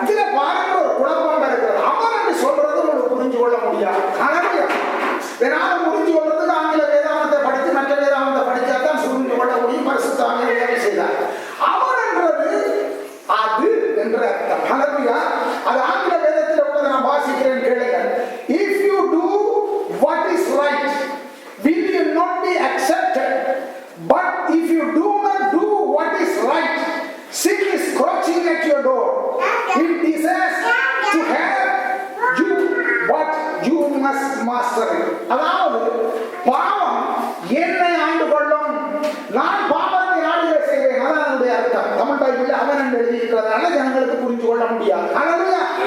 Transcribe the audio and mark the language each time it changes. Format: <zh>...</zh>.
<ta>இதுல பாருங்க ஒரு குழப்பம் இருக்கிறது. அவன் என்று சொல்றது உங்களுக்கு புரிஞ்சு கொள்ள முடியாது. ஹல்லேலூயா. வேணால புரிஞ்சு கொள்றதுக்கு ஆங்கில வேதாந்தத்தை படித்து மற்ற வேதாந்தத்தை படிச்சாதான் புரிஞ்சு கொள்ள முடியும். பரிசுத்த ஆங்கில வேலை செய்தார். அவன் என்றது அது என்ற அர்த்தம். ஹல்லேலூயா. அது ஆங்கில வேதத்தில் உள்ளதை நான் வாசிக்கிறேன் கேளுங்க.</ta> <en>If you do what is right, will you not be accepted? But if you do not do what is right, sin is crouching at your door. It desires to have you, but you must master it.</en> <ta>அதாவது பாவம் என்னை ஆண்டு கொள்ளும், நான் பாவத்தை ஆளுகை செய்வேன். அதான் அதனுடைய அர்த்தம். தமிழ் பைபிளில் அவன் என்று எழுதியிருக்கிறதுனால ஜனங்களுக்கு புரிந்து கொள்ள முடியாது. ஹல்லேலூயா.</ta>